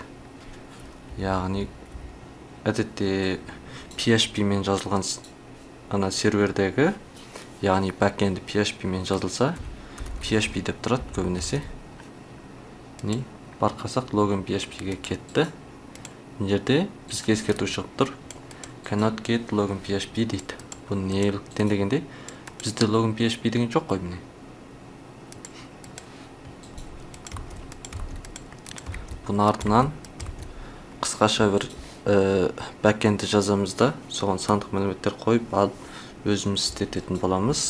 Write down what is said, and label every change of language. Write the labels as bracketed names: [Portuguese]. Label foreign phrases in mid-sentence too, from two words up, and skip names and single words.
[Kazakh] Яғни, әдетте PHP мен жазылған ана сервердегі, яғни backend PHP мен жазылса, PHP деп тұрады көбінесе. Не? Барқасақ login PHP-ге кетті. Мына жерде бізге ескерту шығып тұр. [English] Cannot get login [Kazakh] PHP дейді. Бұл неліктен дегенде, бізде login PHP деген жоқ қой міне. Бұның артынан қысқаша бір backend'і жазамыз да, соған сандық мәліметтер қойып, алып өзіміз істететін боламыз.